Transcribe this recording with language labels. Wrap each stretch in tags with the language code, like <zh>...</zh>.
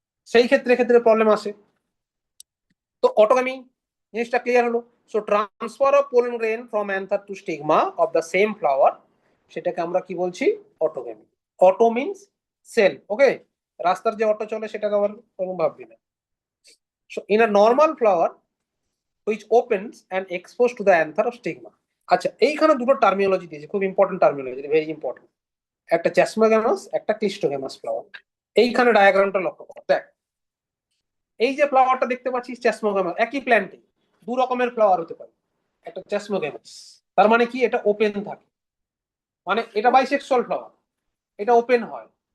<bn>সেই ক্ষেত্রে ক্ষেত্রে প্রবলেম আসে। তো অটোগামী জিনিসটা ক্লিয়ার হলো।</bn> <en>so transfer of pollen grain from anther to stigma of the same flower,</en> <bn>সেটাকে আমরা কি বলছি?</bn> <en>Autogamy. Auto means self, okay?</en> <bn>রাস্তার যে অটো চলে সেটাকে আবার কোনো ভাববি না।</bn> <en>So in a normal flower which opens and exposed to the anther of stigma.</en> <bn>আচ্ছা, এইখানে দুটো টার্মিনোলজি দিয়েছে, খুব ইম্পর্টেন্ট টার্মিনোলজি,</bn> <en>Very important.</en> <bn>একটা চ্যাসমোগ্যামাস, একটা ক্লিস্টোগ্যামাস ফ্লাওয়ার। এইখানে ডায়াগ্রামটা লক্ষ্য কর, দেখ এই যে ফ্লাওয়ারটা দেখতে পাচ্ছিস চ্যাসমোগ্যামাস, একই প্ল্যান্টে দু রকমের ফ্লাওয়ার হতে পারে। একটা চ্যাসমোগ্যামাস, তার মানে কি? এটা ওপেন থাকে, মানে এটা বাইসেক্সুয়াল ফ্লাওয়ার, এটা ওপেন হয়।</bn>